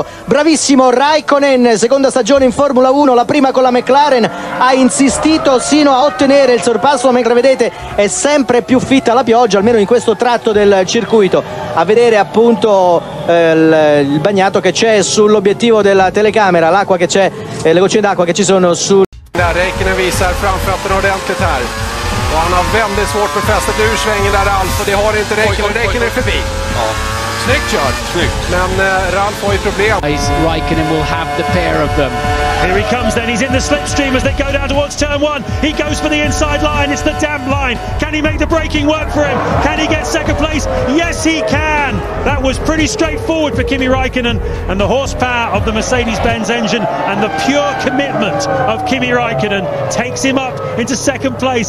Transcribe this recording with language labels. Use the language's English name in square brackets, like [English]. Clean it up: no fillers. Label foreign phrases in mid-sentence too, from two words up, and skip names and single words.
[Italian] Bravissimo Raikkonen, seconda stagione in Formula 1, la prima con la McLaren, ha insistito sino a ottenere il sorpasso, mentre vedete è sempre più fitta la pioggia, almeno in questo tratto del circuito. A vedere appunto il bagnato che c'è sull'obiettivo della telecamera, l'acqua che c'è, le goccine d'acqua che ci sono sul... [Swedish] Raikkonen visar framfötterna ordentligt här. Och han har väldigt svårt för fästet ur svängen där, Ralf, och det har inte Raikkonen. Raikkonen är förbi. Ja. Snyggt kört. Snyggt. Men Ralf har ju problem. [English] Raikkonen will have the pair of them. Here he comes then, he's in the slipstream as they go down towards turn 1. He goes for the inside line, it's the damp line. Can he make the braking work for him? Can he get second place? Yes, he can! That was pretty straightforward for Kimi Raikkonen, and the horsepower of the Mercedes-Benz engine and the pure commitment of Kimi Raikkonen takes him up into second place.